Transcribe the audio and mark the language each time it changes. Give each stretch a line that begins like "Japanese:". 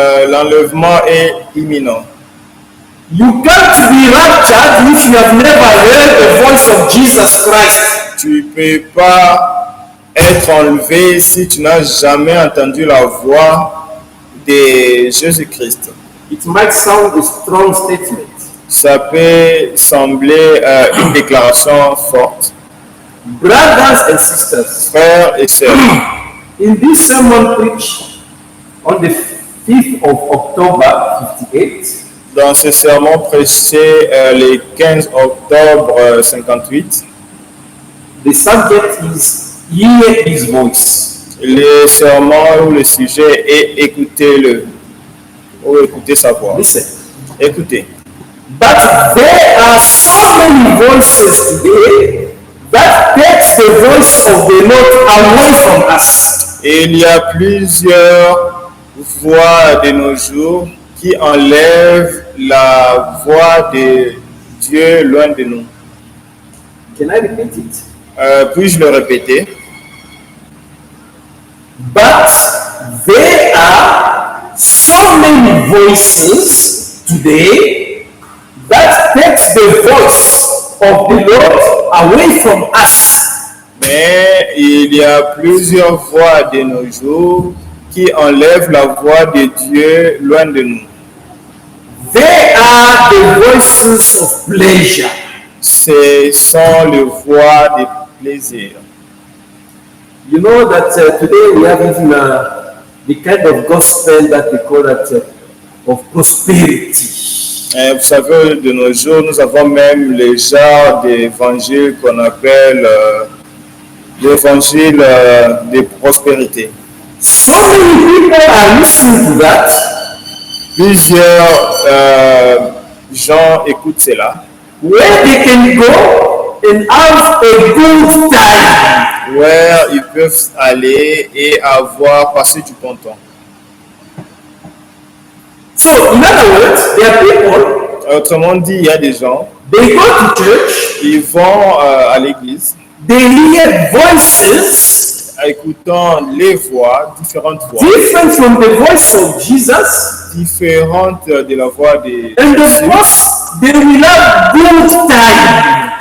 French: L'enlèvement est imminent.
English: You can't be raptured if you have never heard the voice of Jesus Christ.
French: Tu ne peux pas être enlevé si tu n'as jamais entendu la voix de Jésus-Christ.
English: It might sound a strong statement,
French: Ça peut sembler une déclaration forte.
English: brothers and sisters.
French: Frères et sœurs,
English: In this sermon preached on the 5th of October 58,
French: dans ce sermon prêché le 15 octobre 58,
English: the subject is Hear His Voice.
French: le sermon ou le sujet est écoutez-le ou écoutez sa voix.
English: Listen.
French: Écoutez.
English: But there are so many voices today that takes the voice of the Lord away from us.
French: Et il y a plusieurs voix de nos jours qui enlèvent la voix de Dieu loin de nous.
English: Can I repeat it?
French: Puis-je le répéter?
English: But there are so many voices today that takes the voice of the Lord away from us.
French: Mais il y a plusieurs voix de nos jours qui enlèvent la voix de Dieu loin de nous.
English: They are the voices of pleasure.
French: Ce sont les voix de plaisir.
English: You know that today we have even the kind of gospel that they call that of prosperity.
French: Et vous savez, de nos jours, nous avons même le genre d'évangile qu'on appelle l'évangile de prospérité.
English: So many people are listening to that,
French: Plusieurs gens écoutent cela,
English: where they can go and have a good time.
French: where ils peuvent aller et passer du bon temps.
English: So, in other words, there are people,
French: Autrement dit, il y a des gens,
English: they go to church,
French: ils vont à l'église,
English: they hear voices
French: écoutant les voix, différentes voix,
English: different from the voice of Jesus,
French: différentes de la voix de
English: and of
French: Jésus.
English: course, they will have good time.